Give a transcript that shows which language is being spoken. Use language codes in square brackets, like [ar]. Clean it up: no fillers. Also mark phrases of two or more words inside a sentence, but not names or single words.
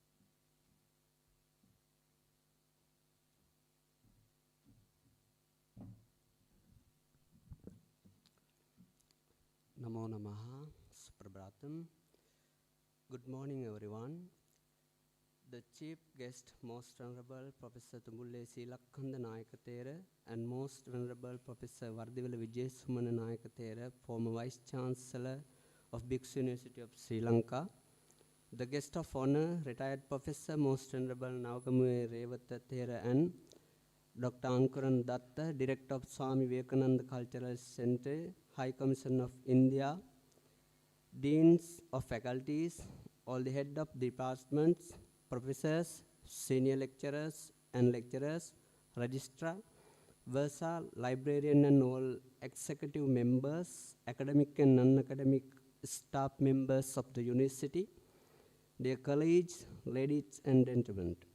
[sa] नमो नमः, सुप्रभातम्. [en] Good morning, everyone. The chief guest, Most Honorable Professor Tumulle Silakkanda Nayakathera and Most Venerable Professor Vardivila Vijayasumana Nayakathera, former Vice Chancellor of Bhiksu University of Sri Lanka. The guest of honor, retired Professor Most Venerable Navagamuwe Rewata Thera and Dr. Ankuran Datta, Director of Swami Vivekananda Cultural Center, High Commission of India, Deans of Faculties, all the head of departments, professors, senior lecturers and lecturers, registrar, Versa, librarian and all executive members, academic and non-academic staff members of the university, dear colleagues, ladies and gentlemen.